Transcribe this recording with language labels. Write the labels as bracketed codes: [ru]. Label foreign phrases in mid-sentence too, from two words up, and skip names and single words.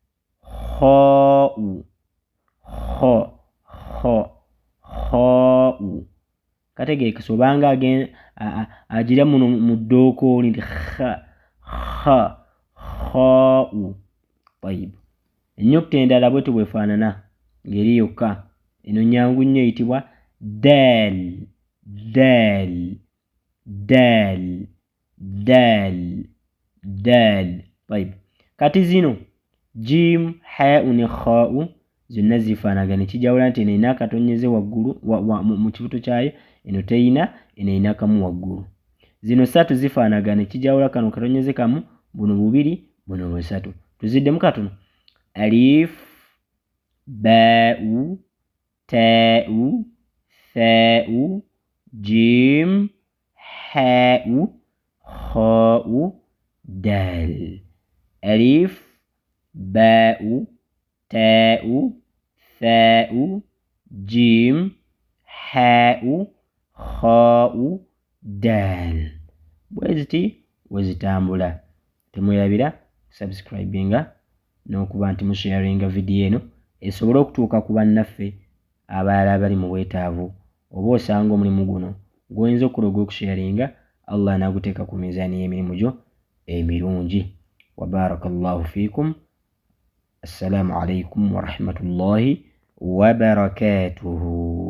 [lg] Kategeekese obanga agira muno mu ddookooli nti khaa'u. Ennyukuta endala bwetyo bwefaanana ng'eri yokka. Eno nnyangu nnyo eyitibwa daal. [ar] دال دال دال. [lg] طيب kati zino [ar] جيم حاء خاء [lg] zonna zifaanagana ekijawula nti eno erina akatonyeze waggulu mu kibuto kyayo, eno teyina, eno erina kamu waggulu. Zino ssatu zifaanagana ekijawula kano katonyeze kamu, buno bubiri, buno busatu. Tuziddemu katono. [ar] ألف باء تاء ثاء جيم حاء خاء دال. Alif باء تاء ثاء جيم حاء خاء دال. [lg] bweziti wezitambula. Temwerabira subscribinga n'okuba nti musharinga vidiyo eno esobole okutuuka ku bannaffe abalala abali mu bwetaavu. Oba osanga omulimu guno gw'oyinza okuloga okusharinga, Allah n'aguteeka ku mizaani y'emirimu gyo emirungi. [ar] وبارك الله فيكم. السلام عليكم ورحمة الله وبركاته.